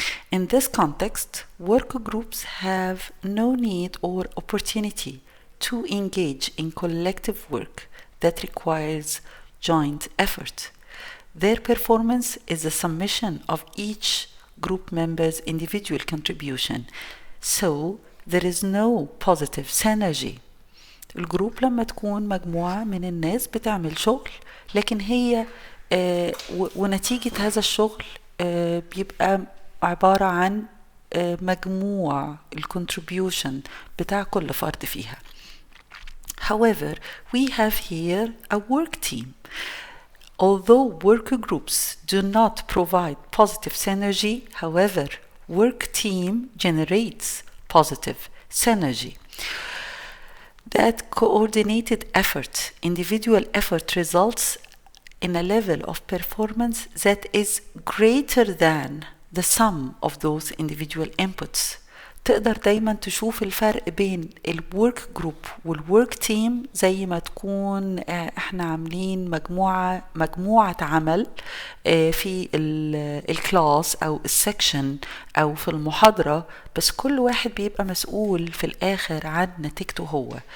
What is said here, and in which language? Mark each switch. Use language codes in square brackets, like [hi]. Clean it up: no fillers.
[en] In this context, work groups have no need or opportunity to engage in collective work that requires joint effort. Their performance is a summation of each group member's individual contribution. So there is no positive synergy. [ar] الجروب لما تكون مجموعة من الناس بتعمل شغل لكن هي ونتيجة هذا الشغل بيبقى عبارة عن مجموع الcontribution بتاع كل فرد فيها. [en] However, we have here a work team. Although work groups do not provide positive synergy, however, work team generates positive synergy. That coordinated effort, individual effort, results in a level of performance that is greater than the sum of those individual inputs. [ar] تقدر دايما تشوف الفرق بين الورك جروب والورك تيم زي ما تكون احنا عاملين مجموعة عمل في الكلاس او السكشن او في المحاضرة، بس كل واحد بيبقى مسؤول في الاخر عن نتيجته هو.